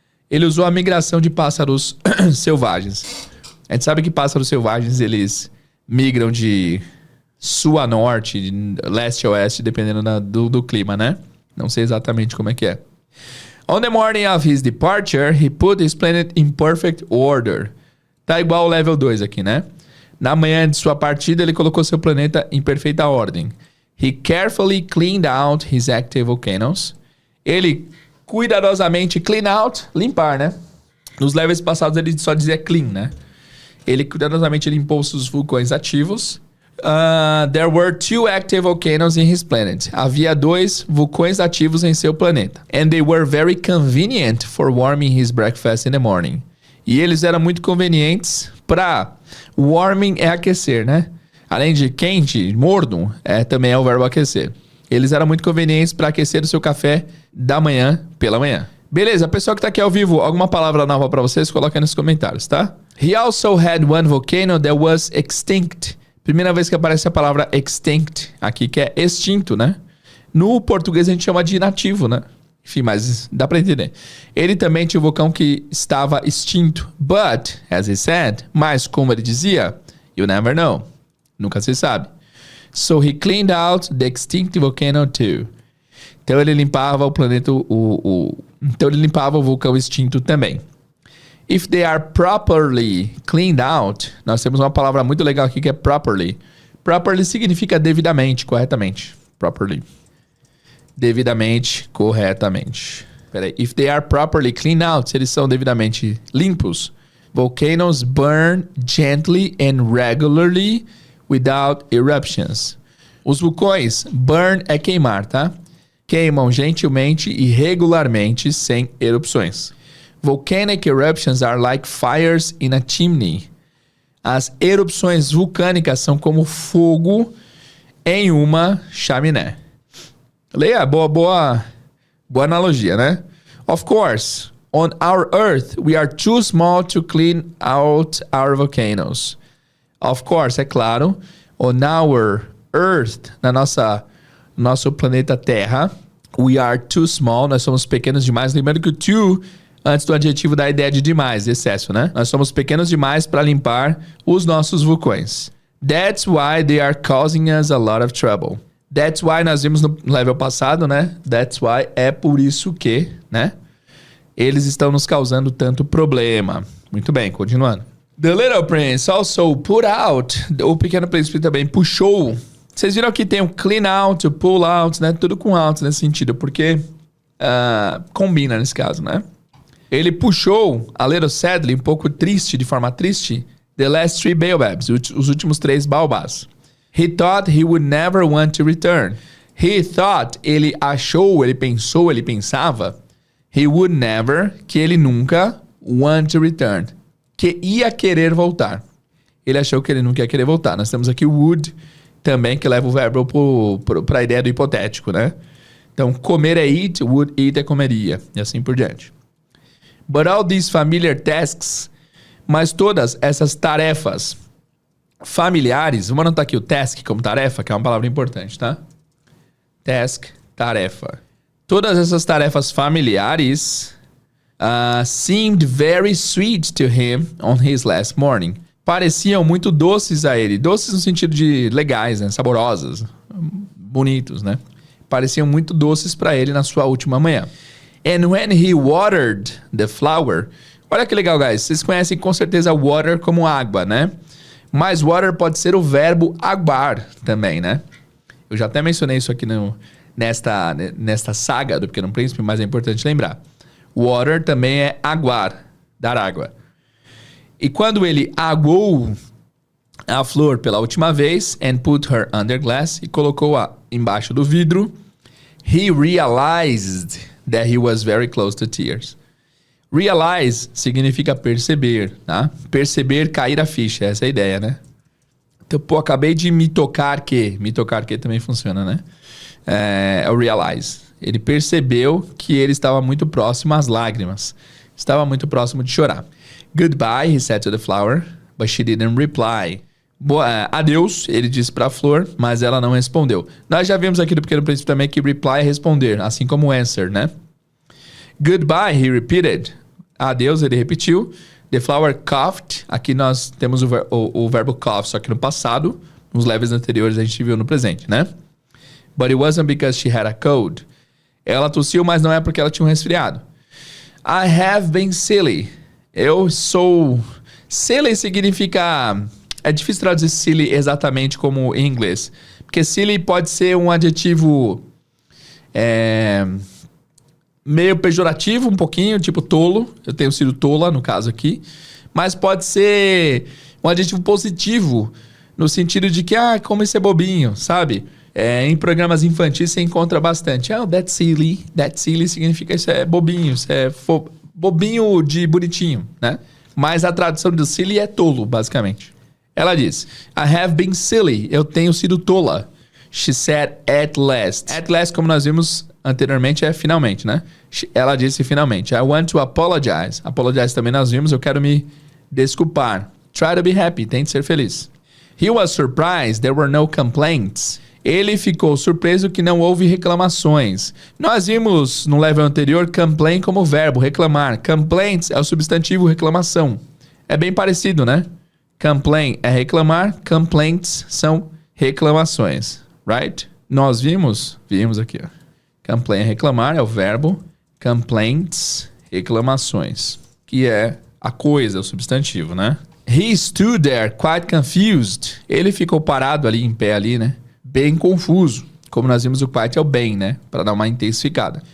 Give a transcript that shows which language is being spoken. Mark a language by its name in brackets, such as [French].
[Portuguese] Ele usou a migração de pássaros selvagens. A gente sabe que pássaros selvagens, eles migram de sul a norte, de leste a oeste, dependendo do clima, né? Não sei exatamente como é que é. [English] On the morning of his departure, he put his planet in perfect order. [Portuguese] Tá igual o level 2 aqui, né? Na manhã de sua partida, ele colocou seu planeta em perfeita ordem. [English] He carefully cleaned out his active volcanoes. [Portuguese] Ele cuidadosamente [English] clean out, [Portuguese] limpar, né? Nos levels passados ele só dizia clean, né? Ele cuidadosamente limpou os vulcões ativos. [English] There were 2 active volcanoes in his planet. [Portuguese] Havia 2 vulcões ativos em seu planeta. [English] And they were very convenient for warming his breakfast in the morning. [Portuguese] E eles eram muito convenientes para... Warming é aquecer, né? Além de quente, morno, também é o verbo aquecer. Eles eram muito convenientes para aquecer o seu café da manhã pela manhã. Beleza, pessoal que tá aqui ao vivo, alguma palavra nova para vocês, coloca aí nos comentários, tá? [English] He also had one volcano that was extinct. [Portuguese] Primeira vez que aparece a palavra extinct aqui, que é extinto, né? No português a gente chama de inativo, né? Enfim, mas dá pra entender. Ele também tinha um vulcão que estava extinto. [English] But, as he said, [Portuguese] mas como ele dizia, [English] you never know. [Portuguese] Nunca se sabe. [English] So he cleaned out the extinct volcano too. [Portuguese] Então ele limpava o planeta, então ele limpava o vulcão extinto também. [English] If they are properly cleaned out, [Portuguese] nós temos uma palavra muito legal aqui que é properly. Properly significa devidamente, corretamente. Properly. Devidamente, corretamente. Peraí. [English] If they are properly cleaned out, [Portuguese] se eles são devidamente limpos. [English] Volcanoes burn gently and regularly without eruptions. [Portuguese] Os vulcões, burn é queimar, tá? Queimam gentilmente e regularmente sem erupções. [English] Volcanic eruptions are like fires in a chimney. [Portuguese] As erupções vulcânicas são como fogo em uma chaminé. Leia, boa analogia, né? [English] Of course, on our Earth, we are too small to clean out our volcanoes. Of course, [Portuguese] é claro, [English] on our Earth, [Portuguese] nosso planeta Terra, [English] we are too small, [Portuguese] nós somos pequenos demais. Lembrando que o too, antes do adjetivo, dá a ideia de demais, de excesso, né? Nós somos pequenos demais para limpar os nossos vulcões. [English] That's why they are causing us a lot of trouble. That's why [Portuguese] nós vimos no level passado, né? [English] That's why [Portuguese] é por isso que, né? Eles estão nos causando tanto problema. Muito bem, continuando. [English] The Little Prince also put out. [Portuguese] O Pequeno Príncipe também puxou. Vocês viram que tem o clean out, o pull out, né? Tudo com out nesse sentido, porque combina nesse caso, né? Ele puxou [English] a little sadly, [Portuguese] um pouco triste, de forma triste, [English] the last 3 baobabs, [Portuguese] os últimos 3 baobás. [English] He thought he would never want to return. He thought, [Portuguese] ele achou, ele pensou, ele pensava, [English] he would never, [Portuguese] que ele nunca, [English] want to return, [Portuguese] que ia querer voltar. Ele achou que ele nunca ia querer voltar. Nós temos aqui o would também, que leva o verbo para a ideia do hipotético, né? Então, comer é eat, [English] would eat [Portuguese] é comeria, e assim por diante. [English] But all these familiar tasks, [Portuguese] mas todas essas tarefas familiares, vamos anotar aqui o task como tarefa, que é uma palavra importante, tá? Task, tarefa. Todas essas tarefas familiares [English] seemed very sweet to him on his last morning. [Portuguese] Pareciam muito doces a ele. Doces no sentido de legais, né? Saborosas, bonitos, né? Pareciam muito doces para ele na sua última manhã. [English] And when he watered the flower... [Portuguese] Olha que legal, [English] guys. [Portuguese] Vocês conhecem com certeza water como água, né? Mas water pode ser o verbo aguar também, né? Eu já até mencionei isso aqui nesta saga do Pequeno Príncipe, mas é importante lembrar. Water também é aguar, dar água. E quando ele aguou a flor pela última vez, [English] and put her under glass, [Portuguese] e colocou-a embaixo do vidro, [English] he realized that he was very close to tears. [Portuguese] Realize significa perceber, tá? Perceber, cair a ficha, essa é a ideia, né? Então, pô, acabei de me tocar que também funciona, né? É o realize. Ele percebeu que ele estava muito próximo às lágrimas. Estava muito próximo de chorar. [English] Goodbye, he said to the flower, but she didn't reply. [Portuguese] Adeus, ele disse para a flor, mas ela não respondeu. Nós já vimos aqui do Pequeno Príncipe também que reply é responder, assim como answer, né? [English] Goodbye, he repeated. [Portuguese] Adeus, ele repetiu. [English] The flower coughed. [Portuguese] Aqui nós temos o verbo cough, só que no passado, nos levels anteriores a gente viu no presente, né? [English] But it wasn't because she had a cold. [Portuguese] Ela tossiu, mas não é porque ela tinha um resfriado. [English] I have been silly. [Portuguese] Eu sou... Silly significa... É difícil traduzir silly exatamente como em inglês. Porque silly pode ser um adjetivo... meio pejorativo, um pouquinho, tipo tolo. Eu tenho sido tola, no caso aqui. Mas pode ser um adjetivo positivo, no sentido de que, como isso é bobinho, sabe? Em programas infantis você encontra bastante. [English] That's silly. That silly [Portuguese] significa isso é bobinho, isso é bobinho de bonitinho, né? Mas a tradução do silly é tolo, basicamente. Ela diz, [English] I have been silly. [Portuguese] Eu tenho sido tola. [English] She said at last. At last, [Portuguese] como nós vimos anteriormente, é finalmente, né? Ela disse finalmente. [English] I want to apologize. [Portuguese] Apologize também nós vimos. Eu quero me desculpar. [English] Try to be happy. [Portuguese] Tente ser feliz. [English] He was surprised there were no complaints. [Portuguese] Ele ficou surpreso que não houve reclamações. Nós vimos no level anterior complain como verbo, reclamar. Complaints é o substantivo reclamação. É bem parecido, né? Complain é reclamar, complaints são reclamações, right? Nós vimos aqui, ó. Complain é reclamar, é o verbo. Complaints, reclamações, que é a coisa, o substantivo, né? [English] He stood there quite confused. [Portuguese] Ele ficou parado ali, em pé ali, né? Bem confuso. Como nós vimos, o quite é o bem, né? Para dar uma intensificada.